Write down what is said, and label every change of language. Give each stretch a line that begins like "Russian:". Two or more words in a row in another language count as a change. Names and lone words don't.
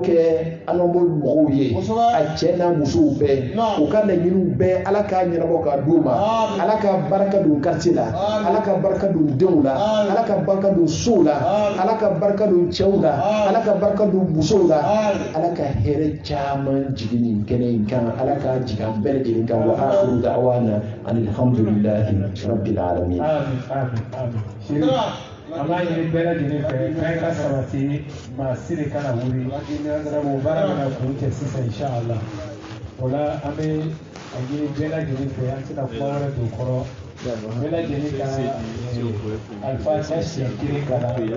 Bambara: kɛ an ka mɔgɔw ye a cɛ n'a musow bɛɛ u ka laɲiniw bɛɛ ala k'a ɲɛnabɔ k'a d'u ma ala ka barika don quartier la ala ka barika don denw la ala ka barika don sow la ala ka barika don cɛw la ala ka barika don musow la ala ka hɛrɛ caman jigin nin kɛnɛ in kan ala k'a jigin an bɛɛ lajɛlen kan
Arabic: وآخر دعوانا الحمد لله رب العالمين.
Bambara: Allah ɲini bɛɛ lajɛlen fɛ fɛn ka sabati maa si de kana wuli sabu baara bɛna kun cɛ sisan inshallah o la an bɛ a ɲini bɛɛ lajɛlen fɛ an tɛna kuma wɛrɛ don kɔrɔ bɛɛ lajɛlen ka alifatiha siɲɛ kelen kalan